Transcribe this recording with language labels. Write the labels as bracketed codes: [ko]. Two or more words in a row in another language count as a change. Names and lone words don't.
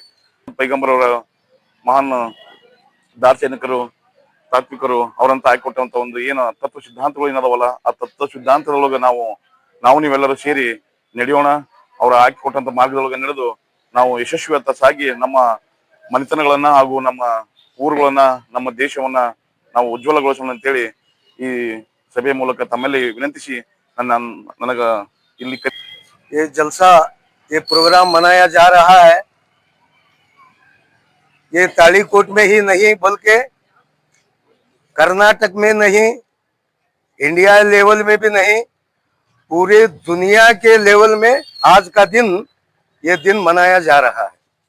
[kn] ಪೈಗಂಬರ್ ಅವರ ಮಹಾನ್ ದಾರ್ಶನಿಕರು, ತಾತ್ವಿಕರು ಅವರಂತ ಹಾಕಿಕೊಟ್ಟಂತ ಒಂದು ಏನು ತತ್ವ ಸಿದ್ಧಾಂತಗಳು ಏನದವಲ್ಲ, ಆ ತತ್ವ ಸಿದ್ಧಾಂತದೊಳಗೆ ನಾವು ನೀವೆಲ್ಲರೂ ಸೇರಿ ನಡೆಯೋಣ. ಅವ್ರ ಹಾಕಿಕೊಟ್ಟಂತ ಮಾರ್ಗದೊಳಗೆ ನಡೆದು ನಾವು ಯಶಸ್ವಿಯತ್ತ ಸಾಗಿ ನಮ್ಮ ಮನೆತನಗಳನ್ನ ಹಾಗೂ ನಮ್ಮ ಊರುಗಳನ್ನ, ನಮ್ಮ ದೇಶವನ್ನ ನಾವು ಉಜ್ವಲಗೊಳಿಸೋಣ ಅಂತೇಳಿ ಈ ಸಭೆಯ ಮೂಲಕ ತಮ್ಮಲ್ಲಿ ವಿನಂತಿಸಿ ನನಗ ಇಲ್ಲಿ [hi] ये जलसा, ये प्रोग्राम मनाया जा रहा है, ये तालीकोट में ही नहीं बल्कि कर्नाटक में नहीं, इंडिया लेवल में भी नहीं, पूरे दुनिया के लेवल में आज का दिन ये दिन मनाया जा रहा है।